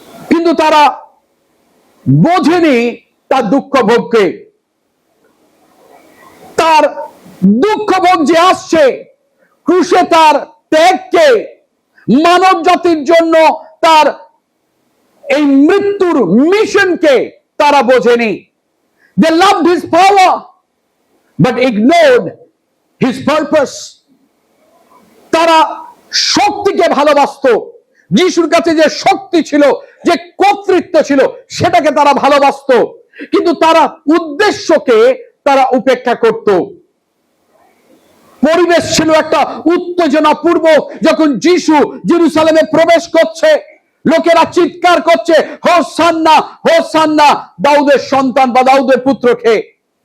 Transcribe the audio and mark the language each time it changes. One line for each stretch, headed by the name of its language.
Bangla: কিন্তু তারা বোঝেনি তার দুঃখ ভোগকে, তার দুঃখ ভোগ যে আসছে, ক্রুশে তার ত্যাগকে, মানব জাতির জন্য তার এই মৃত্যুর মিশনকে তারা বোঝেনি।
English: They loved his power but ignored his purpose.
Bangla: তারা শক্তিকে ভালোবাসতো, যিশুর কাছে যে শক্তি ছিল, যে কর্তৃত্ব ছিল, সেটাকে তারা ভালোবাসতো, কিন্তু তারা উদ্দেশ্যকে তারা উপেক্ষা করত। পরিবেশ ছিল একটা উত্তেজনাপূর্বক। যখন যিশু জেরুজালেমে প্রবেশ করছে, লোকেরা চিৎকার করছে, হোসান্না হোসান্না, দাউদের সন্তান বা দাউদের পুত্রকে।